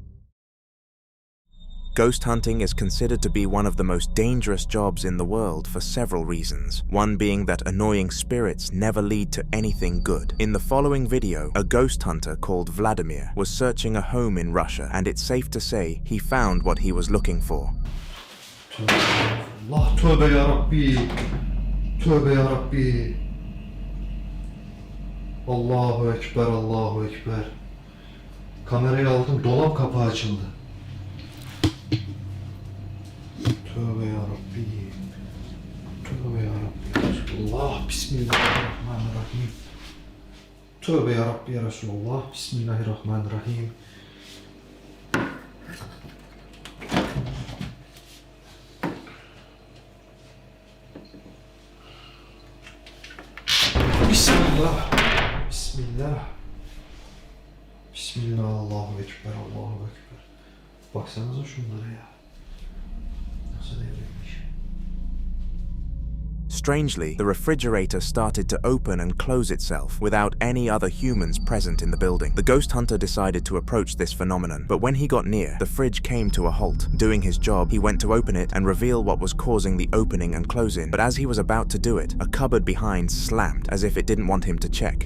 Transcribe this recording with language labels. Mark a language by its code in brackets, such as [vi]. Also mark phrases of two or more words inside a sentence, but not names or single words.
[en] Ghost hunting is considered to be one of the most dangerous jobs in the world for several reasons. One being that annoying spirits never lead to anything good. In the following video, a ghost hunter called Vladimir was searching a home in Russia, and it's safe to say he found what he was looking for. [tr] Allah, tövbe yarabbi. Tövbe yarabbi. [ar] الله أكبر، الله أكبر. [tr] Kamerayı aldım, dolap kapağı açıldı. Tövbe yarabbi. Tövbe yarabbi ya Resulullah. Bismillahirrahmanirrahim. Tövbe yarabbi ya Resulullah. Bismillahirrahmanirrahim. Bismillah. Bismillah. Bismillah. [ar] الله أكبر، الله أكبر. [tr] Baksanıza şunlara ya. [en] Strangely, the refrigerator started to open and close itself without any other humans present in the building. The ghost hunter decided to approach this phenomenon, but when he got near, the fridge came to a halt. Doing his job, he went to open it and reveal what was causing the opening and closing, but as he was about to do it, a cupboard behind slammed, as if it didn't want him to check.